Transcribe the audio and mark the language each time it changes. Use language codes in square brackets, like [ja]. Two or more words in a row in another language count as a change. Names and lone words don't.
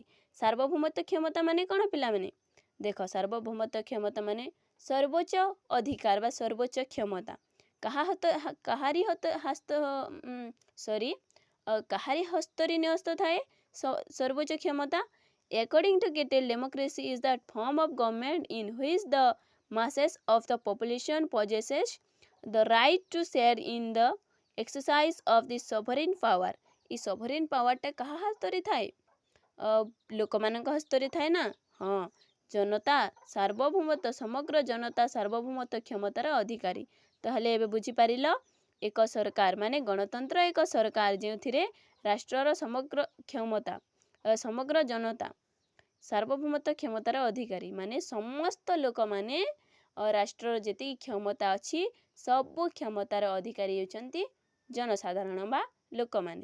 [or] ସାର୍ବଭୌମତ୍ୱ କ୍ଷମତା ମାନେ କ'ଣ ପିଲାମାନେ? ଦେଖ, ସାର୍ବଭୌମତ୍ୱ କ୍ଷମତା ମାନେ ସର୍ବୋଚ୍ଚ ଅଧିକାର ବା ସର୍ବୋଚ୍ଚ କ୍ଷମତା କାହାରି ହସ୍ତରେ ନ୍ୟସ୍ତ ଥାଏ ସର୍ବୋଚ୍ଚ କ୍ଷମତା। [en] According to Gettel, democracy is that form of government in which the masses of the population possesses the right to share in the exercise of the sovereign power। [or] এই [en] sovereign power [or] ଟା କାହା ହାତରେ ଥାଏ? ଲୋକମାନଙ୍କ ହସ୍ତରେ ଥାଏ ନା। ହଁ, ସମଗ୍ର ଜନତା ସାର୍ବଭୌମତ୍ୱ କ୍ଷମତାର ଅଧିକାରୀ। ତାହେଲେ ଏବେ ବୁଝିପାରିଲ, ଏକ ସରକାର ମାନେ ଗଣତନ୍ତ୍ର ଏକ ସରକାର ଯେଉଁଥିରେ ରାଷ୍ଟ୍ରର ସମଗ୍ର ଜନତା ସାର୍ବଭୌମତ୍ୱ କ୍ଷମତାର ଅଧିକାରୀ, ମାନେ ସମସ୍ତ ଲୋକମାନେ ରାଷ୍ଟ୍ରର ଯେତିକି କ୍ଷମତା ଅଛି ସବୁ କ୍ଷମତାର ଅଧିକାରୀ ହେଉଛନ୍ତି ଜନସାଧାରଣ ବା ଲୋକମାନେ।